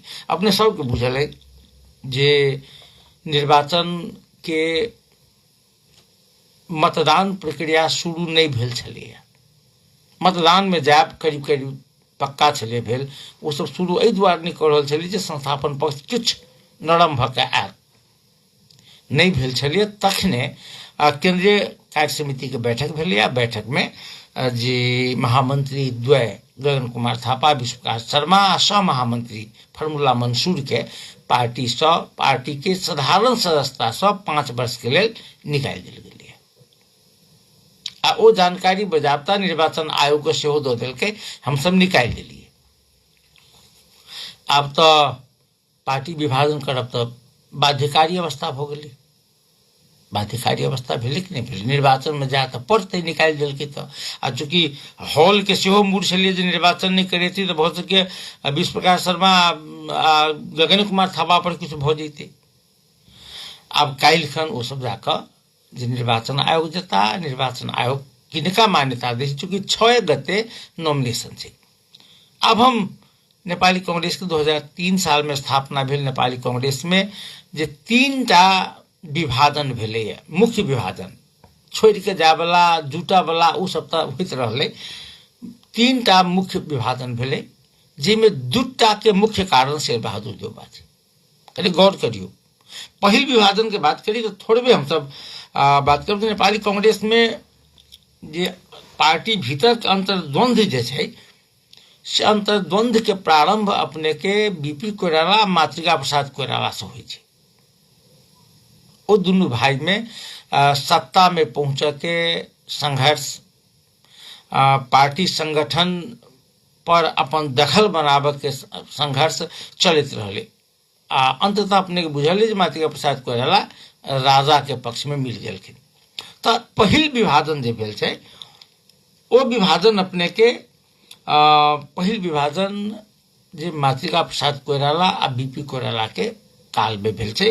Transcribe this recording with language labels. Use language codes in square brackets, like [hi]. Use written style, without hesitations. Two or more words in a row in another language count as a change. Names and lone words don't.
[mai] अपने सबके बुझल है जे निर्वाचन के मतदान प्रक्रिया शुरू नहीं भेल छलैया, मतदान में जायब करीब करीब पक्का छलै भेल, ओ सब शुरू एहि दुआरे नहीं कऽ रहल छलै जे संस्थापन पक्ष किछु नरम भऽ कऽ आयल नहीं भेल छलै। तखने केंद्रीय कार्य समिति के बैठक भेलै, बैठक में जे महामंत्री द्वय गगन कुमार थापा, विश्वप्रकाश शर्मा आ सह महामंत्री फॉर्मूला मंसूर के पार्टी के साधारण सदस्यता से 5 वर्ष के लिए निकाल दिल गेलै। आ ओ जानकारी बजाबता निर्वाचन आयोग के सेहो दऽ देलकै, हम सब निकाल दिलिए। आब तो पार्टी विभाजन करब तो बाध्यकारी अवस्था भऽ गेलै, बाध्यकारी अवस्था भेलै कि नहीं भेलै, निर्वाचन में जा तो पड़तै, निकाल दिलकै तो। आ चूंकि हॉल के सेहो मूड छलिए जे निर्वाचन नहीं करेती तो भऽ सके विश्वप्रकाश शर्मा आ गगन कुमार थापा पर किछु भऽ जैतै। आब काल्हिखन ओ सब जाकऽ जे निर्वाचन आयोग जेता, निर्वाचन आयोग किनका मान्यता दै छै, चूंकि 6 गते नॉमिनेशन छै। अब हम नेपाली कांग्रेस के 2003 साल में स्थापना भेल नेपाली कांग्रेस में जे 3टा विभाजन भेलैया, मुख्य विभाजन छोड़ के जाय वाला जुटा वाला ओ सब तो होइत रहलै, 3टा मुख्य विभाजन भेलै, जिसमें 2टा के मुख्य कारण शेर बहादुर देउबा छै। कनी गौर करियो, पहिल विभाजन के बात करी तो थोड़बे हम सब बात करब। नेपाली कांग्रेस में जे पार्टी भीतर के अंतर्द्वंद जे छै, से अंतर्द्वंद के प्रारंभ अपने के बीपी कोइराला, मातृका प्रसाद कोइराला से होइ छै। वो दोनों भाई में सत्ता में पहुंच के संघर्ष, पार्टी संगठन पर अपन दखल बनाबे के संघर्ष चलित रहले। अंततः अपने के बुझल जे मातृका प्रसाद कोइराला राजा के पक्ष में मिल गेलखिन। तो पहिल विभाजन जे भेल छै, ओ विभाजन अपने के पहिल विभाजन जे मातृका प्रसाद कोइराला आ बीपी कोइराला के काल में भेल छै।